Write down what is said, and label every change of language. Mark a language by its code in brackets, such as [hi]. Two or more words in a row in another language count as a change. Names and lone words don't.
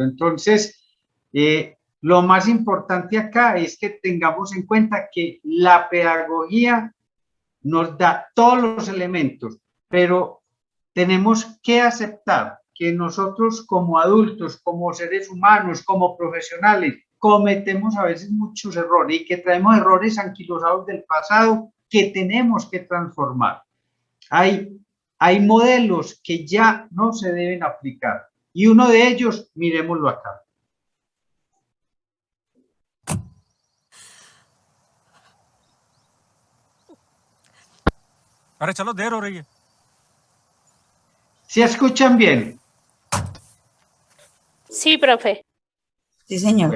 [es] Entonces, lo más importante acá es que tengamos en cuenta que la pedagogía nos da todos los elementos, pero tenemos que aceptar que nosotros como adultos, como seres humanos, como profesionales, cometemos a veces muchos errores y que traemos errores anquilosados del pasado que tenemos que transformar. Hay modelos que ya no se deben aplicar y uno de ellos, miremoslo acá. [hi] अरे चलो देर हो रही है। [es] ¿Se escuchan bien? Sí, profe. Sí, señor.